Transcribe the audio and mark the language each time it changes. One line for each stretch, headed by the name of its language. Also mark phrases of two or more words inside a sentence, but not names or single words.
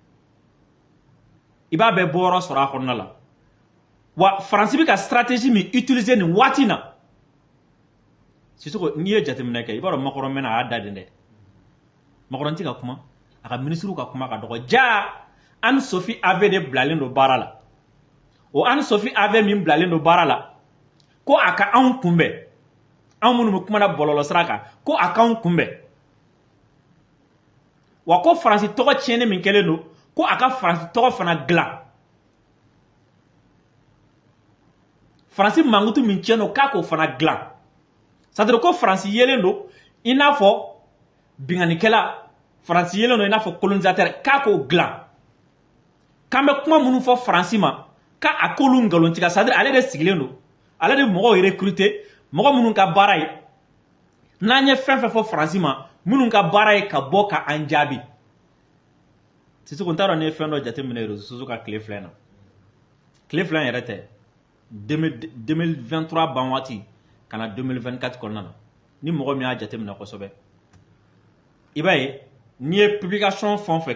Bambara: i b'a bɛɛ bɔyɔrɔ sɔrɔ a kɔnɔna la wa Faransi bɛ ka stratégie min utiliser nin waati na Sisoko n'i ye jateminɛ kɛ i b'a dɔn Macron mɛna a y'a da den dɛ Macron tɛ ka kuma a ka ministre ka kuma ka dɔgɔ jaa Anne-Sophie Ave de bilalen don baara la o Anne-Sophie Ave min bilalen don baara la ko a ka anw kunbɛn anw minnu bɛ kumana bɔlɔlɔ sira kan ko a k'anw kunbɛn wa ko Faransi tɔgɔ tiɲɛni min kɛlen don ko a ka Faransi tɔgɔ fana dilan Faransi mankutu min tiɲɛ don k'a k'o fana dilan c'est-à-dire ko Faransi yelen don i n'a fɔ binganikɛla Faransi yelen don i n'a fɔ colonisateur k'a k'o dilan k'an bɛ kuma minnu fɔ Faransi ma k'a k'olu nkalontigiya c'est-à-dire ale de sigilen don ale de mɔgɔw recruter mɔgɔ minnu ka baara ye n'an ye fɛn fɛn fɔ Faransi ma minnu ka baara ye ka bɔ ka an jaabi Sisoko n t'a dɔn ne ye fɛn dɔ jateminɛ
French: réseaux sociaux
Bambara: ka tile filɛ in na tile filɛ in yɛrɛ tɛ 2023 ban waati ka na 2024 kɔnɔna na ni mɔgɔ min y'a jateminɛ kosɛbɛ i b'a ye n'i ye publication fɛn o fɛn